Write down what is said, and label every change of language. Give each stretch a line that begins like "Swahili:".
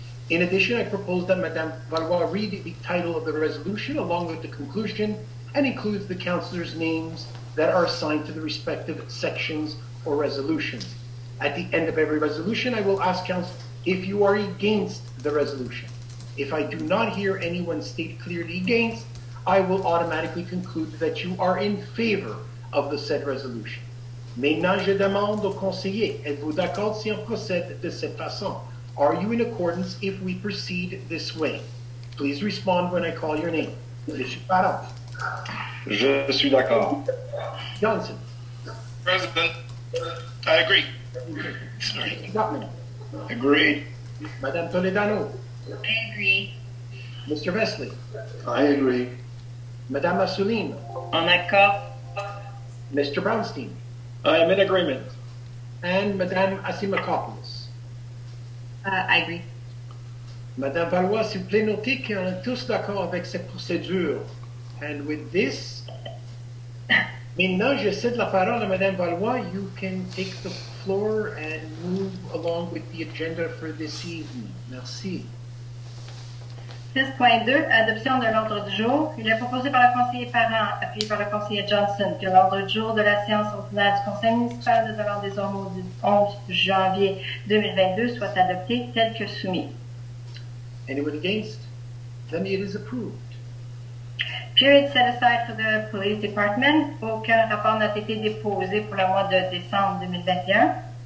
English: In addition, I propose that Madame Valois read the title of the resolution along with the conclusion and includes the councillors' names that are assigned to the respective sections or resolutions. At the end of every resolution, I will ask council if you are against the resolution. If I do not hear anyone state clearly against, I will automatically conclude that you are in favor of the said resolution.
French: Maintenant, je demande aux conseillers, êtes-vous d'accord si on procède de cette façon? Are you in accordance if we proceed this way? Please respond when I call your name. Monsieur Parent. Je suis d'accord.
English: Johnson. President. I agree. Sorry. Gottman. Agree.
French: Madame Toledano.
English: I agree. Mr. Vesley. I agree.
French: Madame Assouline. En accord.
English: Mr. Brownstein. I am in agreement. And Madame Asimokopoulos. I agree.
French: Madame Valois, s'il vous plaît, notez qu'on est tous d'accord avec cette procédure.
English: And with this,
French: maintenant, je cède la parole à Madame Valois.
English: You can take the floor and move along with the agenda for this evening.
French: Merci. 6.2, adoption de l'ordre du jour. Il est proposé par le conseiller Parent, appuyé par le conseiller Johnson, que l'ordre du jour de la séance ordinaire du Conseil municipal de Dollard-des-Ormeaux du 11 janvier 2022 soit adopté tel que soumis.
English: Anyone against? Then it is approved. Period set aside for the police department.
French: Aucun rapport n'a été déposé pour le mois de décembre 2021.